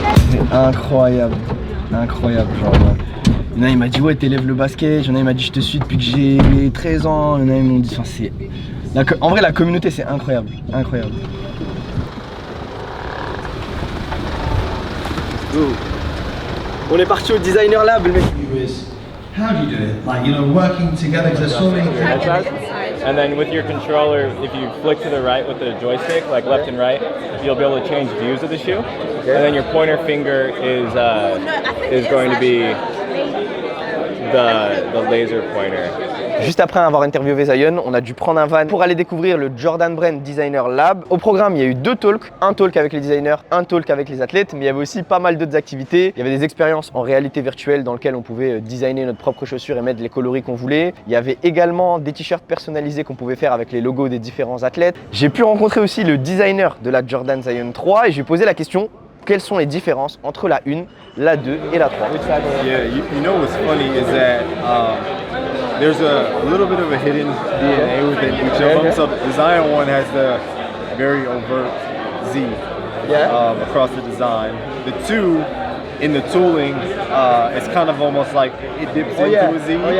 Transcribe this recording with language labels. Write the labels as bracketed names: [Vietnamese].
[French] C'est incroyable, incroyable. Genre, il y en a, il m'a dit ouais, t'élèves le basket. Il y en a, il m'a dit je te suis depuis que j'ai 13 ans. Il y en a, ils m'ont dit, enfin, c'est. En vrai, la communauté, c'est incroyable, incroyable. On est parti au Designer Lab, le mec. [English] How do you do it? Like, you know, working together because there's so many things. And then with your controller, if you flick to the right with the joystick, like left and right, you'll be able to change views of the shoe. Okay. And then your pointer finger is going to be the laser pointer. [French] Juste après avoir interviewé Zion, on a dû prendre un van pour aller découvrir le Jordan Brand Designer Lab. Au programme, il y a eu 2 talks, un talk avec les designers, un talk avec les athlètes, mais il y avait aussi pas mal d'autres activités. Il y avait des expériences en réalité virtuelle dans lesquelles on pouvait designer notre propre chaussure et mettre les coloris qu'on voulait. Il y avait également des t-shirts personnalisés qu'on pouvait faire avec les logos des différents athlètes. J'ai pu rencontrer aussi le designer de la Jordan Zion 3 et j'ai posé la question: quelles sont les différences entre la 1, la 2 et la 3? [English] Yeah, you know what's funny is that there's a little bit of a hidden DNA within each of them. So the Zion one has the very overt Z across the design. The 2, in the tooling, it's kind of almost like it dips into a Z.